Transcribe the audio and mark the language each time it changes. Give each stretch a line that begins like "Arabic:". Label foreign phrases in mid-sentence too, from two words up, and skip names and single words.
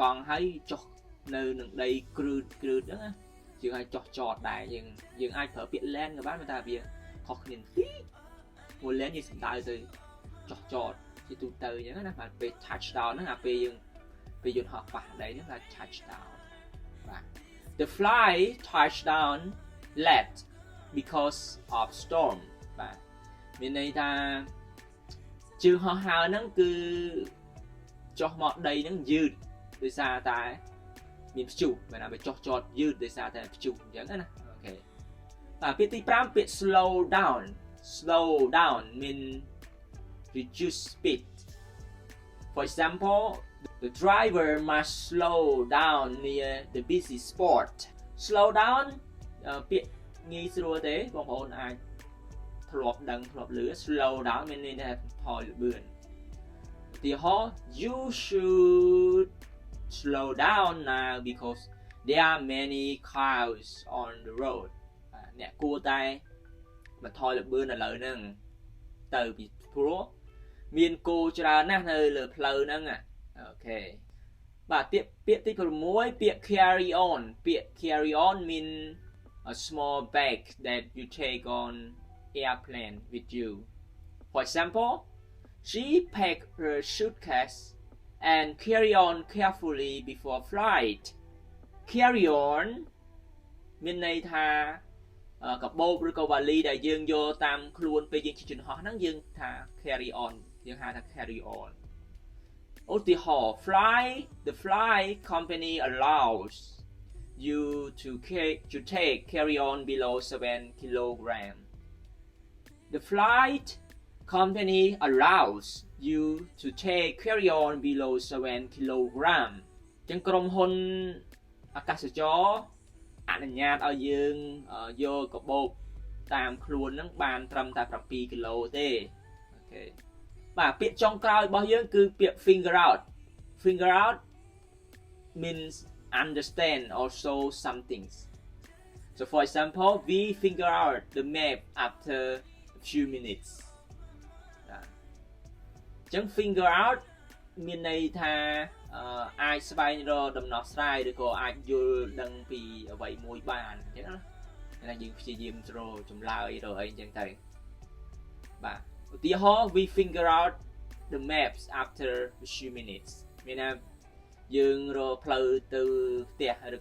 Khmer: ង់ហើយចុះនៅនឹងដីគ្រឿតហ្នឹងណាយើងឲ្យចុះចតដែរយើងអាចប្រើពាក្យ land ក៏បានតែថាវាខុសគ្នា តិចមួយ land យើងសំដៅទៅចុះចតជាទូទៅអញ្ចឹងណាបាទពេល touchdown ហ្នឹងអាពេលយន្តហោះប៉ះដីហ្នឹងថា touchdown បាទ
English: The flight touched down late because of storm
Khmer: បាទមានន័យថាជើងហោះហើរហ្នឹងគឺចុះមកដីហ្នឹងយឺតដោយសារតែមានព្យុះមែនថាវាចុះចតយឺតដោយសារតែព្យុះអញ្ចឹងណាអូខេបាទពាក្យទី5ពាក្យ slow
English: down mean reduce speed for example the driver must slow down near the busy spot slow down
Khmer: ពាក្យងាយស្រួលទេបងប្អូនអាចធ្លាប់ដឹងធ្លាប់ឮ
English: slow down
Khmer: មានន័យថាថយ ល្បឿនឧទាហរណ៍
English: you should slow down now because there are many cars on the road
Khmer: អ្នកគួរតែបន្ថយល្បឿនឥឡូវហ្នឹងទៅពីព្រោះ មានគោច្រើនណាស់នៅលើផ្លូវហ្នឹងអូខេបាទពាក្យទី6ពាក្យ
English: carry on mean a small bag that you take on airplane with you for example she packed her suitcase and carry on carefully before flight carry on
Khmer: មានន័យថាកាបូបឬក៏វ៉ាលីដែលយើងយកតាមខ្លួនពេលយើងជិះយន្តហោះហ្នឹងយើងថា
English: carry on
Khmer: យើងហៅថា
English: carry on
Khmer: ឧទាហរណ៍
English: the fly company allows you to take carry on below 7 kilogram The flight company allows you to take carry-on below 7 kg
Khmer: ចឹងក្រុមហ៊ុនអាកាសចរអនុញ្ញាតឲ្យយើងយកកាបូបតាមខ្លួនហ្នឹងបានត្រឹមតែ7គីឡូទេអូខេបាទពាក្យចុងក្រោយរបស់យើងគឺពាក្យ
English: finger out means understand or show some things. So for example, we figure out the map after a few minutes.
Khmer: ចឹង
English: figure out
Khmer: មានន័យថាអាចស្វែងរកដំណោះស្រាយឬក៏អាចយល់ដឹងពីអ្វីមួយបានអញ្ចឹងណាយើងព្យាយាមរកចម្លើយរកអីអញ្ចឹងទៅបាទឧទាហរណ៍
English: we figure out the maps after a few minutes
Khmer: មានថាយើងរកផ្លូវទៅផ្ទះឬ